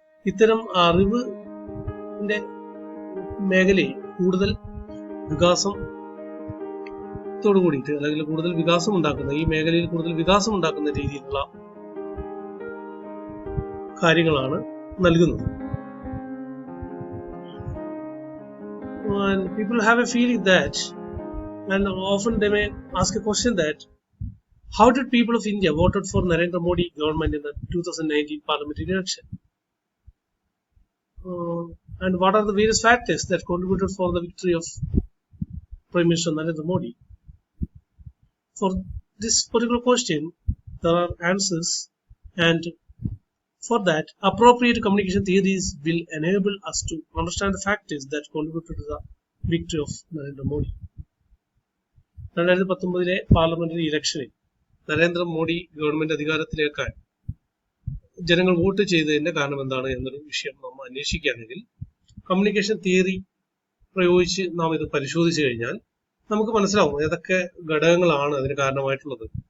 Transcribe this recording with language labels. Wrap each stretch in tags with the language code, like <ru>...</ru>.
<ml>ഇത്തരം അറിവിന്റെ മേഖലയെ കൂടുതൽ വികാസത്തോടു കൂടിയിട്ട് അല്ലെങ്കിൽ കൂടുതൽ വികാസം ഉണ്ടാക്കുന്ന ഈ മേഖലയിൽ കൂടുതൽ വികാസം ഉണ്ടാക്കുന്ന രീതിയിലുള്ള കാര്യങ്ങളാണ് നൽകുന്നത്.</ml> <en>And people have a feeling that, and often they may ask a question that, how did people of India voted for Narendra Modi government in the 2019 parliamentary election? And what are the various factors that contributed for the victory of Prime Minister Narendra Modi? For this particular question, there are answers, and for that, appropriate communication theories will enable us to understand the factors that contributed to the victory of Narendra Modi.</en> <ml>2019 parliamentary ഇലക്ഷനിൽ Narendra Modi government അധികാരത്തിലേക്കാൻ ജനങ്ങൾ vote ചെയ്തതിന്റെ കാരണം എന്താണ് എന്നൊരു വിഷയം നമ്മൾ അന്വേഷിക്കുകയാണെങ്കിൽ communication theory പ്രയോഗിച്ച് നാം ഇത് പരിശോധിച്ചു കഴിഞ്ഞാൽ നമുക്ക് മനസ്സിലാവും ഏതൊക്കെ ഘടകങ്ങളാണ് അതിന് കാരണമായിട്ടുള്ളത്.</ml>